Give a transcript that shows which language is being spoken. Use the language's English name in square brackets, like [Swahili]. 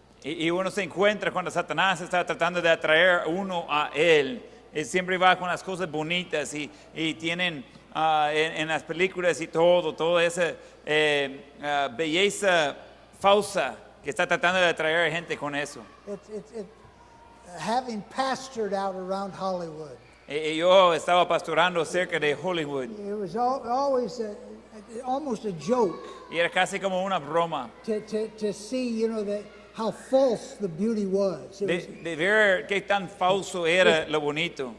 [Spanish] Y uno se encuentra cuando Satanás está tratando de atraer a uno a él. Él siempre va con las cosas bonitas y tienen en las películas y toda esa belleza falsa que está tratando de atraer a gente con eso. [English] Having pastored out around Hollywood, [Spanish] Yo estaba pastorando cerca de Hollywood [English] it was always almost a joke [Spanish] y era casi como una broma [English] to see, how false the beauty was. [Spanish] de ver qué tan falso era lo bonito.